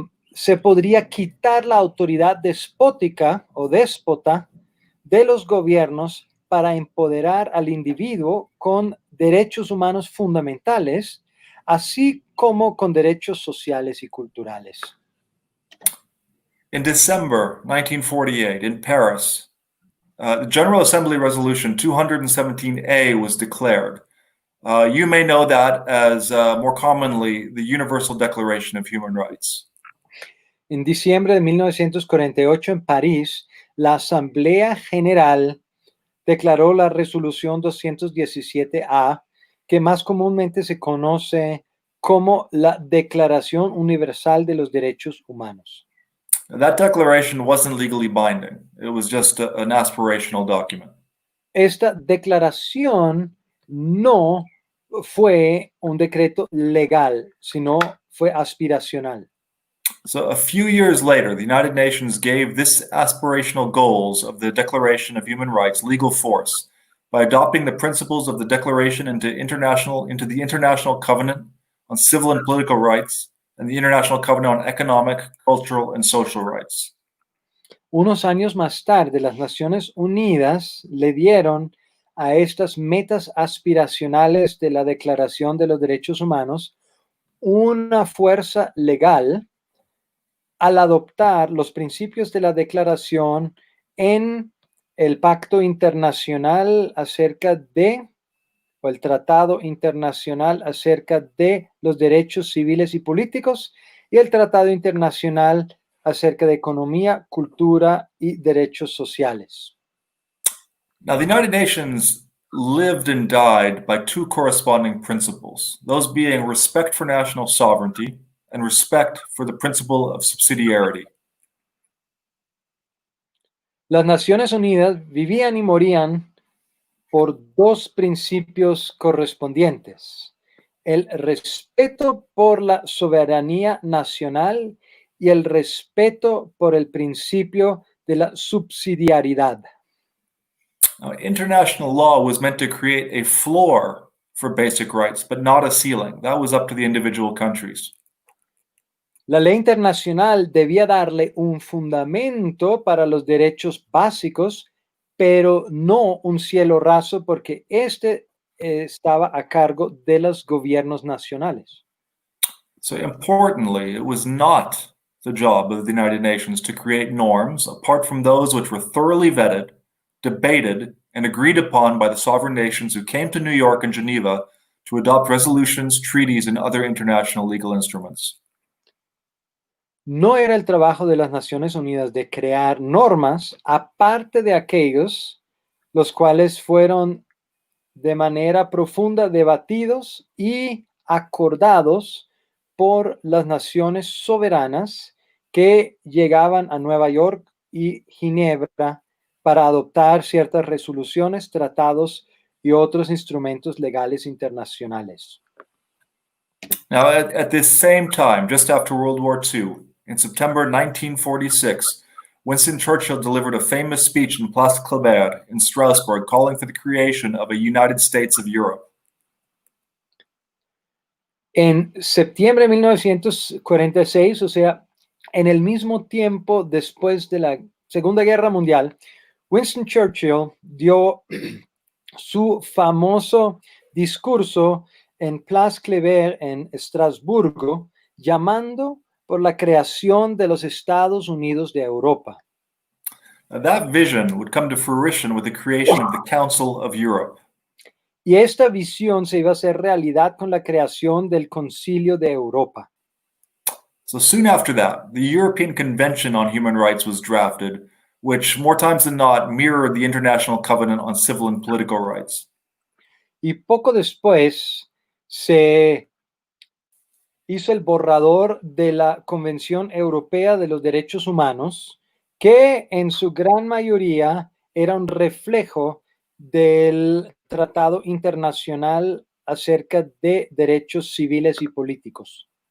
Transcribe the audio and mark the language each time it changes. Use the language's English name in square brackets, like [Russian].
[Spanish] se podría quitar la autoridad despótica o déspota de los gobiernos para empoderar al individuo con derechos humanos fundamentales, así como con derechos sociales y culturales. [English] In December 1948, in Paris, the General Assembly Resolution 217A was declared. You may know that as more commonly the Universal Declaration of Human Rights. [Spanish] En diciembre de 1948 en París, la Asamblea General declaró la Resolución 217A, que más comúnmente se conoce como la Declaración Universal de los Derechos Humanos. [English] That declaration wasn't legally binding. It was just an aspirational document. [Spanish] Esta declaración no fue un decreto legal, sino fue aspiracional. [English] So a few years later, the United Nations gave this aspirational goals of the Declaration of Human Rights legal force by adopting the principles of the Declaration into the International Covenant on Civil and Political Rights and the International Covenant on Economic, Cultural, and Social Rights. [Spanish] Unos años más tarde, las Naciones Unidas le dieron a estas metas aspiracionales de la Declaración de los Derechos Humanos una fuerza legal al adoptar los principios de la declaración en el Pacto Internacional o el Tratado Internacional acerca de los derechos civiles y políticos y el Tratado Internacional acerca de economía, cultura y derechos sociales. [English] Now, the United Nations lived and died by 2 corresponding principles, those being respect for national sovereignty and respect for the principle of subsidiarity. [Spanish] Las Naciones Unidas vivían y morían por dos principios correspondientes: el respeto por la soberanía nacional y el respeto por el principio de la subsidiariedad. [English] Now, international law was meant to create a floor for basic rights, but not a ceiling. That was up to the individual countries. [Spanish] La ley internacional debía darle un fundamento para los derechos básicos, pero no un cielo raso, porque este estaba a cargo de los gobiernos nacionales. [English] So, importantly, it was not the job of the United Nations to create norms apart from those which were thoroughly vetted, debated, and agreed upon by the sovereign nations who came to New York and Geneva to adopt resolutions, treaties, and other international legal instruments. [Spanish] No era el trabajo de las Naciones Unidas de crear normas aparte de aquellos los cuales fueron de manera profunda debatidos y acordados por las naciones soberanas que llegaban a Nueva York y Ginebra para adoptar ciertas resoluciones, tratados y otros instrumentos legales internacionales. [English] Now, at this same time, just after World War II, in September 1946, Winston Churchill delivered a famous speech in Place Kléber in Strasbourg calling for the creation of a United States of Europe. [Spanish] En septiembre de 1946, o sea, en el mismo tiempo después de la Segunda Guerra Mundial, Winston Churchill dio su famoso discurso en Place Kléber en Estrasburgo, llamando por la creación de los Estados Unidos de Europa. [English] Now, that vision would come to fruition with the creation of the Council of Europe. [Spanish] Y esta visión se iba a hacer realidad con la creación del Concilio de Europa. [English] So soon after that, the European Convention on Human Rights was drafted, which more times than not mirrored the International Covenant on Civil and Political Rights. [Spanish] Y poco después se hizo el borrador de la Convención Europea de los Derechos Humanos, que en su gran mayoría era un reflejo del Tratado Internacional acerca de derechos civiles y políticos.